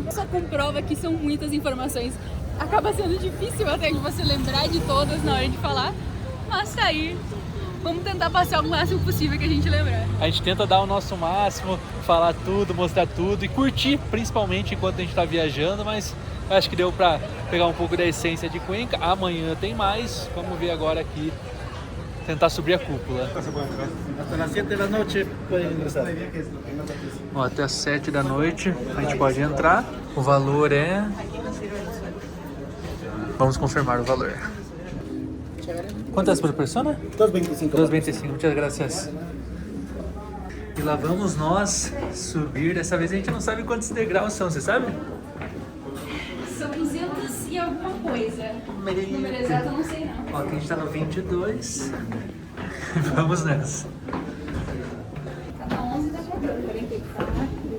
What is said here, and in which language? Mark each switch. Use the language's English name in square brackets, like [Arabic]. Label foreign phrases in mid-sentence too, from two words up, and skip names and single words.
[Portuguese] Só comprova que são muitas informações. Acaba sendo difícil até de você lembrar de todas na hora de falar, mas tá aí Vamos tentar passar o máximo possível que a gente lembrar. A gente tenta dar o nosso máximo, falar tudo, mostrar tudo e curtir, principalmente enquanto a gente está viajando, mas acho que deu para pegar um pouco da essência de Cuenca. Amanhã tem mais, vamos ver agora aqui, tentar subir a cúpula. [Spanish] Hasta las 7 de la noche pueden ingresar. [Portuguese] Ó, até as 7 da noite a gente pode entrar. O valor é... Vamos confirmar o valor. Quantas por persona? 2.25. [Spanish] 2.25, muchas gracias. [Portuguese] E lá vamos nós subir. Dessa vez a gente não sabe quantos degraus são, você sabe? São 200 e alguma coisa. O número exato eu não sei não. Ó, aqui a gente tá no 22. Vamos nessa. Tá na 11 da 14, porém tem que falar.